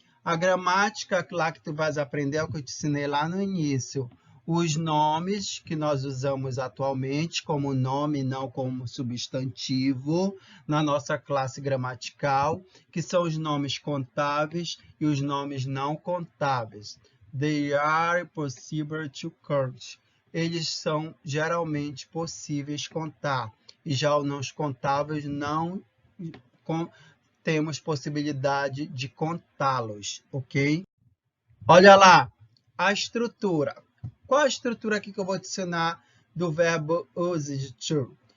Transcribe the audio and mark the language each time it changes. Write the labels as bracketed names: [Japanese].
[Portuguese] A gramática lá que tu vais aprender é o que eu te ensinei lá no início. Os nomes que nós usamos atualmente como nome, não como substantivo, na nossa classe gramatical, que são os nomes contáveis e os nomes não contáveis. [English] They are possible to count. [Portuguese] Eles são geralmente possíveis contar. E já os não contáveis não temos possibilidade de contá-los, ok? Olha lá, a estrutura. Qual a estrutura aqui que eu vou te ensinar do verbo used to?